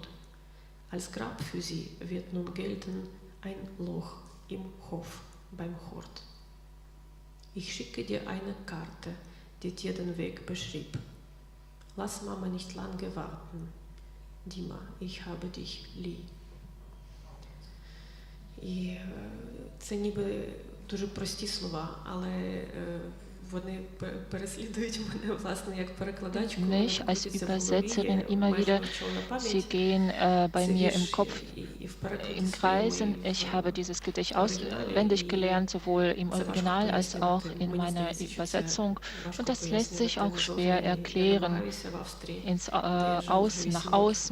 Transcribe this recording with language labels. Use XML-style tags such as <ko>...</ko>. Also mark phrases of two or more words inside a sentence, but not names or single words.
<de>Als Grab für sie wird nun gelten ein Loch im Hof beim Hort. Ich schicke dir eine Karte, die dir den Weg beschrieb. Lass Mama nicht lange warten. Dima, ich habe dich lieb.</de> <uk>І це ніби дуже прості слова, але вони переслідують мене, власне, як перекладачку.</uk> <de>Mich als Übersetzerin immer wieder, sie gehen bei mir im Kopf im Kreisen. Ich habe dieses Gedicht auswendig gelernt, sowohl im Original als auch in meiner Übersetzung. Und das lässt sich auch schwer erklären, nach außen.</de>